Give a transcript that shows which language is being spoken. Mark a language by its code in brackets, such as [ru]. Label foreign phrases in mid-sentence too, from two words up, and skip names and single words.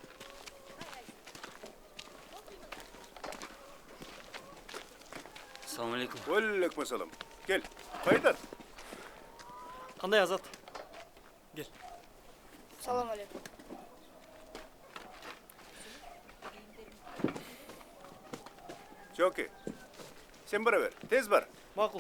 [uz] Assalomu alaykum. [kk] Алейкум ассалам. Кел. Қайдан? Қандай Азат? Кел. Салам алейкум. Жоки. Сен бара бер. Тез бар. Мақұл.